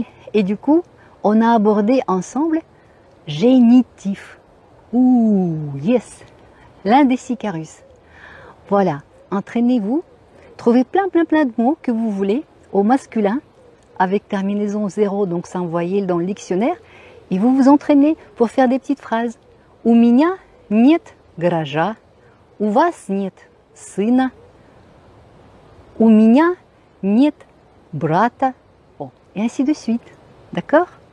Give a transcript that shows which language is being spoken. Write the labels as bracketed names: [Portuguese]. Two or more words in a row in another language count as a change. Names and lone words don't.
[French] Et du coup, on a abordé ensemble génitif. Ouh, yes, l'un des 6 cas russes. Voilà, entraînez-vous, trouvez plein de mots que vous voulez au masculin, avec terminaison 0, donc sans voyelle dans le dictionnaire, et vous vous entraînez pour faire des petites phrases. [Russian] У меня нет гаража, у вас нет сына, у меня нет брата, [French] bon, et ainsi de suite. D'accord?